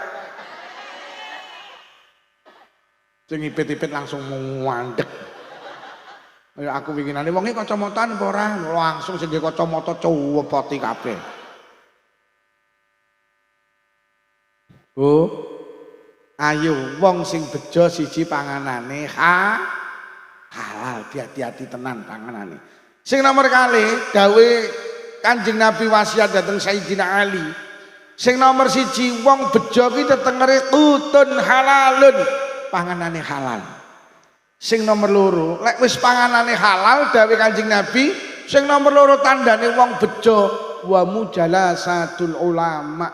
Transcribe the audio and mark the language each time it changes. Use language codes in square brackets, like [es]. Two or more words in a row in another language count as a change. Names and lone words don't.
[jv] Sing ipit-ipit langsung mandek. Kaya aku winginane wonge kacamataan apa ora? Langsung sing kacamata cuwepoti kabeh. Oh. Ayo wong sing bejo siji panganane halal, hati-hati tenan panganane. Sing nomor kali dawuh Kanjeng Nabi wasiat dateng Sayyidina Ali. Sing nomor 1 wong bejo ki tetengere [ar] قوت حلال. [jv] Panganane halal. Sing nomor 2, lek wis panganane halal dawuh Kanjeng Nabi, sing nomor 2 tandane wong bejo [ar] ومجالسة العلماء.